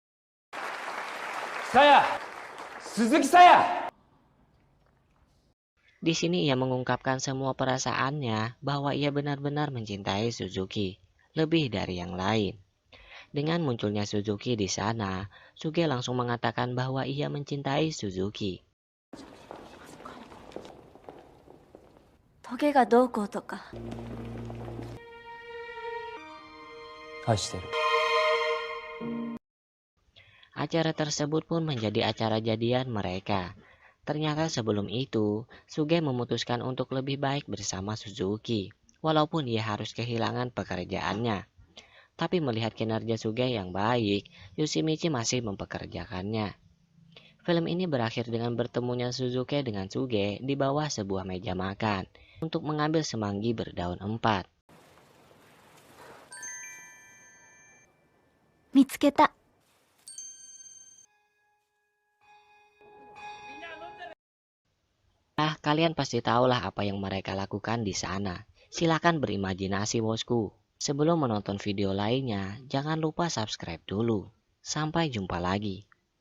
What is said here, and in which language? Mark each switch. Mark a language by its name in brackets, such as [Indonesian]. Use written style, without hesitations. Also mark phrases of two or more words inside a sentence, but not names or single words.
[Indonesian] Suzuki saya! Di sini ia mengungkapkan semua perasaannya bahwa ia benar-benar mencintai Suzuki, lebih dari yang lain. Dengan munculnya Suzuki di sana, Suge langsung mengatakan bahwa ia mencintai Suzuki. [Japanese] トゲがどうこうとか。愛してる。 [Indonesian] Acara tersebut pun menjadi acara jadian mereka. Ternyata sebelum itu, Suge memutuskan untuk lebih baik bersama Suzuki, walaupun ia harus kehilangan pekerjaannya. Tapi melihat kinerja Suge yang baik, Yoshimichi masih mempekerjakannya. Film ini berakhir dengan bertemunya Suzuki dengan Suge di bawah sebuah meja makan untuk mengambil semanggi berdaun empat. [Japanese] 見つけた。 [Indonesian] Kalian pasti tahulah apa yang mereka lakukan di sana. Silakan berimajinasi, bosku. Sebelum menonton video lainnya, jangan lupa subscribe dulu. Sampai jumpa lagi.